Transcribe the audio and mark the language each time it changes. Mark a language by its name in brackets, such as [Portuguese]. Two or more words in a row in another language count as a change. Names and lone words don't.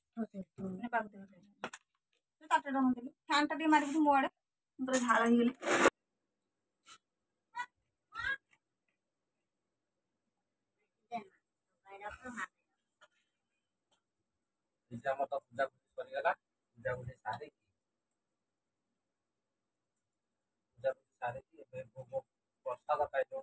[Sambalpuri] ଫ୍ୟାନ ଟା ମାରିକ ମୋ ଆଡ଼େ ପୂରା ଝାଡ଼ ହୋ [Odia] ଆମର ତ ପୂଜାପୂଜି ସରିଗଲା। ପୂଜାପୂଜି ସାରିକି ଏବେ ଭୋଗ ପ୍ରସାଦ ଖାଇଦେବୁ।